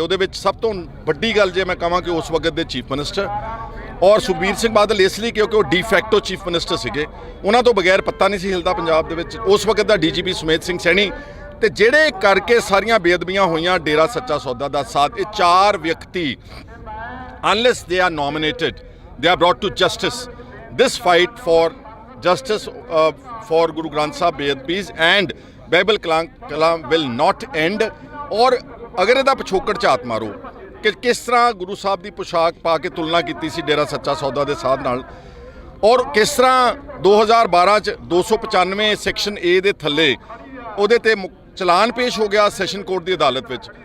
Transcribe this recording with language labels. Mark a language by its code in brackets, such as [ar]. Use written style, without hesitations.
[pa] ਉਹਦੇ ਵਿੱਚ ਸਭ ਤੋਂ ਵੱਡੀ ਗੱਲ ਜੇ ਮੈਂ ਕਹਾਂ ਕਿ ਉਸ ਵਕਤ ਦੇ ਚੀਫ ਮਿਨਿਸਟਰ ਔਰ ਸੁਖਬੀਰ ਸਿੰਘ ਬਾਦਲ, ਇਸ ਲਈ ਕਿਉਂਕਿ ਉਹ ਡੀਫੈਕਟੋ ਚੀਫ ਮਿਨਿਸਟਰ ਸੀਗੇ, ਉਹਨਾਂ ਤੋਂ ਬਗੈਰ ਪੱਤਾ ਨਹੀਂ ਸੀ ਹਿਲਦਾ ਪੰਜਾਬ ਦੇ ਵਿੱਚ। ਉਸ ਵਕਤ ਦਾ DGP ਸੁਮੇਧ ਸਿੰਘ ਸੈਣੀ ਤੇ ਜਿਹੜੇ ਕਰਕੇ ਸਾਰੀਆਂ ਬੇਅਦਬੀਆਂ ਹੋਈਆਂ ਡੇਰਾ ਸੱਚਾ ਸੌਦਾ ਦਾ ਸਾਥ, ਇਹ 4 ਵਿਅਕਤੀ [en] unless they are nominated, they are brought to justice. This fight for justice for Guru Granth Sahib ਬੇਅਦਬੀਜ਼ and Behbal Kalan will not end। [pa] ਔਰ ਅਗਰ ਇਹਦਾ ਪਿਛੋਕੜ ਝਾਤ ਮਾਰੋ ਕਿ ਕਿਸ ਤਰ੍ਹਾਂ ਗੁਰੂ ਸਾਹਿਬ ਦੀ ਪੁਸ਼ਾਕ ਪਾ ਕੇ ਤੁਲਨਾ ਕੀਤੀ ਸੀ ਡੇਰਾ ਸੱਚਾ ਸੌਦਾ ਦੇ ਸਾਧ ਨਾਲ, ਔਰ ਕਿਸ ਤਰ੍ਹਾਂ 2012 'ਚ 295 ਸੈਕਸ਼ਨ A ਦੇ ਥੱਲੇ ਉਹਦੇ ਤੇ ਚਲਾਨ ਪੇਸ਼ ਹੋ ਗਿਆ ਸੈਸ਼ਨ ਕੋਰਟ ਦੀ ਅਦਾਲਤ ਵਿੱਚ।